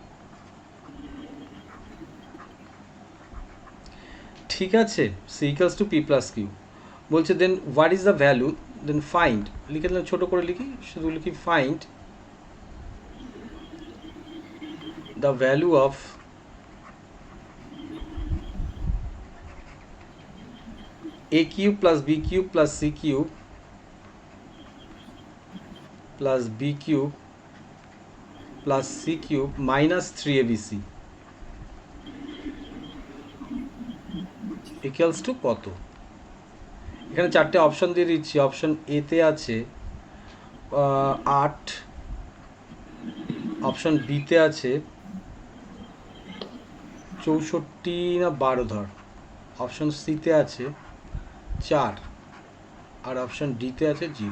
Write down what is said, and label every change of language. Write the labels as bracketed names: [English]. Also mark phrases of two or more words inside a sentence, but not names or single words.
[Bangla] ঠিক আছে, [English] c equals to p plus q বলছে। then what is the value, then find [Bangla] লিখে দিলাম, ছোটো করে লিখি, শুধু লিখি [English] find the value of a cube plus b cube plus c cube plus b cube plus c cube minus 3abc equals to কত। [Bangla] এখানে চারটে অপশন দিয়ে দিচ্ছি। অপশন এতে আছে 8, অপশন বিতে আছে 64 না 12 ধর, অপশন সিতে আছে 4 আর অপশন ডিতে আছে 0।